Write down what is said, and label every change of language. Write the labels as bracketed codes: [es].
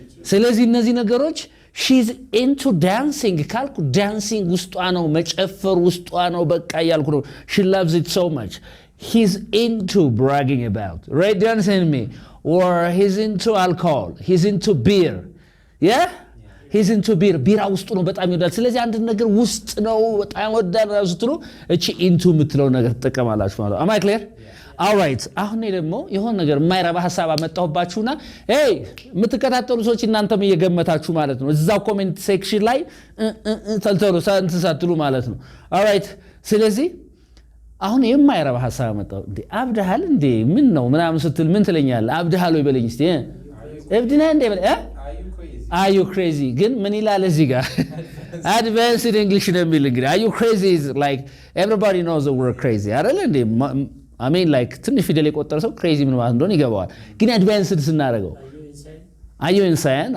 [am] ስለዚህ እነዚህ ነገሮች she's into dancing ካልኩ dancing ውስጧ ነው፣ መጨፈር ውስጧ ነው በቃ እያልኩ ነው። [en] she loves it so much. he's into bragging about, right? Do you understand me? or he's into alcohol, he's into beer. yeah? he's into beer. [am] ቢራ ውስጡ ነው በጣም ይወዳል። ስለዚህ አንድ ነገር ውስጥ ነው በጣም ወዳል ስትሉ እቺ into የምትለው ነገር ተጠቀማላችሁ ማለት ነው። [en] am I clear? all right. [am] አሁን ደግሞ የሆነ ነገር የማይረባ ሐሳብ አመጣሁባችሁና hey የምትከታተሉ ሰዎች እናንተም እየገመታችሁ ማለት ነው እዛው ኮሜንት ሴክሽን ላይ ተልተሉ ሳትሉ ማለት ነው። all right. ስለዚህ አሁን የማይረባ ሐሳብ አመጣሁ እንዴ አብደሃል እንዴ ምን ነው ምናምን ስትል ምን ትለኛለህ? አብደሃል ወይ በለኝ እስቲ። እብድና እንዴ [en] are you crazy? [am] ግን ምን ይላል እዚህ ጋር? [en] advanced English [am] ነው የሚል እንግዲህ [en] are you crazy is like everybody knows the word crazy [am] አይደል እንዴ? I mean like ትንሽ ፊደል የቆጠረ ሰው crazy ምን ማለት እንደሆነ ይገባዋል። ግን advanced ስናደርገው [en] are you insane?